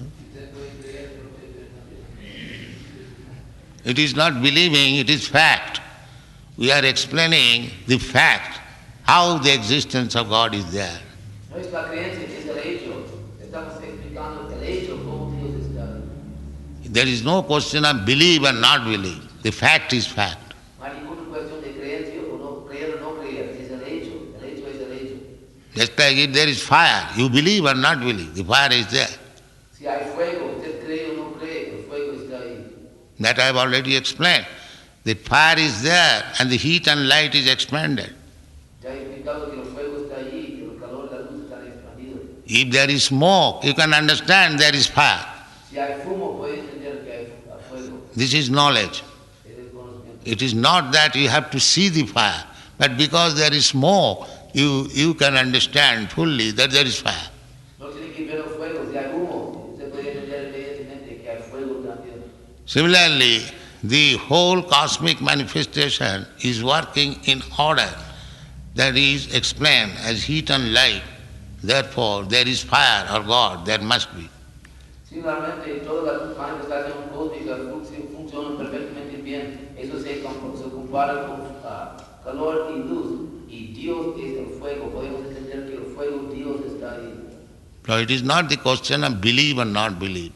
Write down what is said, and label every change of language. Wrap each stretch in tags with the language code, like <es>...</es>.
<es>Usted puede creer, pero puede creer también.</es> <en>It is not believing, it is fact. We are explaining the fact, how the existence of God is there.</en> <es>No es la creencia, es el hecho. Estamos explicando el hecho, cómo Dios está.</es> <en>There is no question of believe or not believe. The fact is fact.</en> <es>No hay ninguna cuestión de creencia o no creer o no creer. Es el hecho. El hecho es el hecho.</es> <en>Just like if there is fire, you believe or not believe, the fire is there.</en> <es>Si hay fuego, usted cree o no cree, el fuego está ahí.</es> <en>That I have already explained. The fire is there and the heat and light is expanded.</en> <es>Ya he explicado que el fuego está allí, que el calor y la luz están expandidos.</es> <en>If there is smoke, you can understand there is fire.</en> <es>Si hay fumo, puede entender que hay fuego.</es> <en>This is knowledge.</en> <es>Es el conocimiento.</es> <en>It is not that you have to see the fire, but because there is smoke, you can understand fully that there is fire.</en> <es>No tiene que ver el fuego. Si hay humo, usted puede entender inmediatamente que hay fuego también.</es> <en>Similarly, the whole cosmic manifestation is working in order. That is explained as heat and light. Therefore, there is fire or God, there must be.</en> <es>Similarmente, todas las manifestaciones cósmicas funcionan perfectamente bien. Eso se compara con calor y luz. Y Dios es el fuego. Podemos entender que el fuego, Dios está ahí.</es> <en>So it is not the question of believe or not believe.</en>